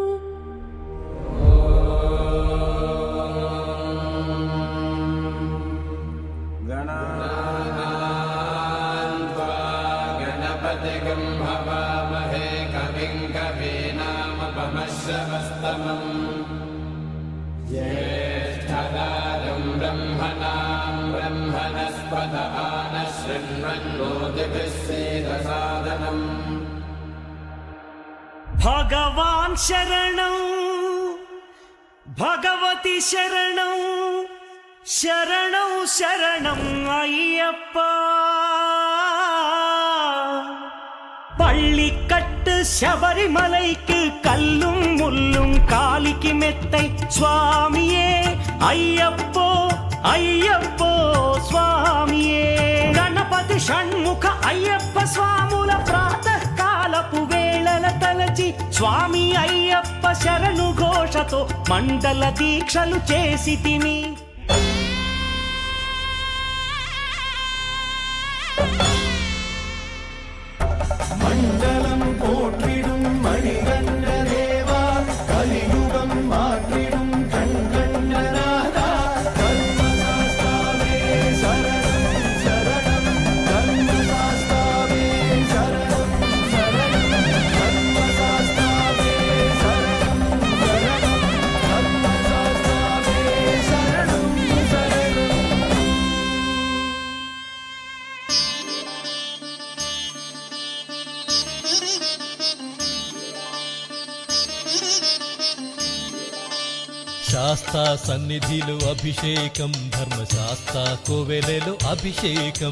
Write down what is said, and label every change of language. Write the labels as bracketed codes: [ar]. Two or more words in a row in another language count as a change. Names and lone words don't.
[sa] గణపతిగం భవామహే కవిం కవీనాముపమశ్రవస్తమం జ్యేష్ఠదారం బ్రహ్మణాం బ్రహ్మణస్పత ఆనశృణ్వన్నోతిభిः సేదసాదనం. [te] భగవాన్ శరణం భగవతి శరణం శరణం శరణం అయ్యప్ప. [ta] பள்ளிக்கட்டு சபரிமலைக்கு கல்லும் முள்ளும் காலிக்கு மெத்தை சுவாமியே ஐயப்போ ஐயப்போ சுவாமியே. [te] గణపతి షణ్ముఖ అయ్యప్ప స్వాముల ప్రాతకాలపు వేళల తలచి స్వామి అయ్యప్ప శరణు ఘోషతో మండల దీక్షలు చేసితిమి. [ta] மண்டலம் போற்றிடும் மணிகண்ட தேவா கலியுகம் மாற்றிடும் கண்கண்டநாதா கர்மசாஸ்தாவே சரணம் சரணம் கர்மசாஸ்தாவே சரணம் சரணம் கர்மசாஸ்தாவே சரணம் சரணம் கர்மசாஸ்தாவே சரணம் சரணம். [te] శాస్తా సన్నిధిలో అభిషేకం ధర్మశాస్త్ర కోవెలలో అభిషేకం.